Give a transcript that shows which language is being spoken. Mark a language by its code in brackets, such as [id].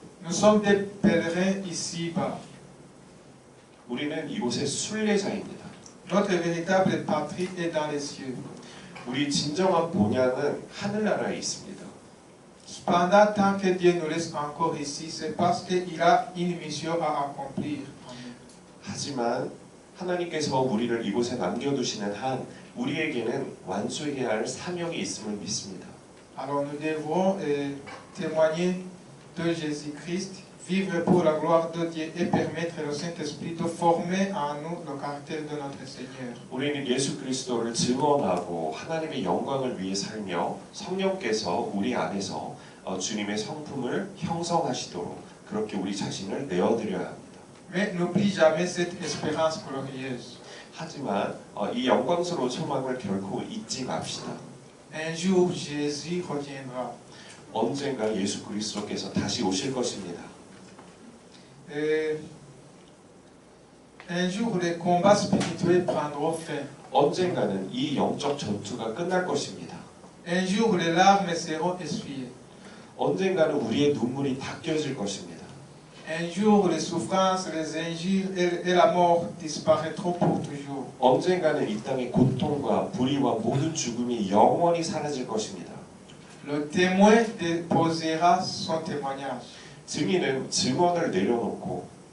[fr] Nous sommes des pèlerins ici-bas. [ko] 우리는 이곳의 순례자입니다. [fr] Notre véritable patrie est dans les cieux. [ko] 우리 진정한 본향은 하늘나라에 있습니다. [fr] Cependant, tant que Dieu nous laisse encore ici, c'est parce qu'il a une mission à accomplir. [ko] 하지만 하나님께서 우리를 이곳에 남겨두시는 한 우리에게는 완수해야 할 사명이 있음을 믿습니다. [fr] Alors nous devrons témoigner de Jésus-Christ, vivre pour la gloire de Dieu et permettre au Saint-Esprit de former en nous le caractère de notre Seigneur. [ko] 우리는 예수 그리스도를 증언하고 하나님의 영광을 위해 살며 성령께서 우리 안에서 주님의 성품을 형성하시도록 그렇게 우리 자신을 내어드려야 합니다. [fr] Mais n'oublie jamais cette espérance glorieuse. [ko] 하지만 이 영광스러운 소망을 결코 잊지 맙시다. [fr] Un jour, Jésus reviendra. [ko] 언젠가 예수 그리스도께서 다시 오실 것입니다. [fr] Un jour, les combats spirituels prendront fin. [ko] 언젠가는 이 영적 전투가 끝날 것입니다. [fr] Un jour, les larmes seront essuyées. [ko] 언젠가는 우리의 눈물이 닦여질 것입니다. [fr] Un jour, les souffrances, les injures et la mort disparaîtront pour toujours. [ko] 언젠가는 이 땅의 고통과 불의와 모든 죽음이 영원히 사라질 것입니다. [fr] Le témoin déposera son témoignage. [ko] 증인은 증언을 내려놓고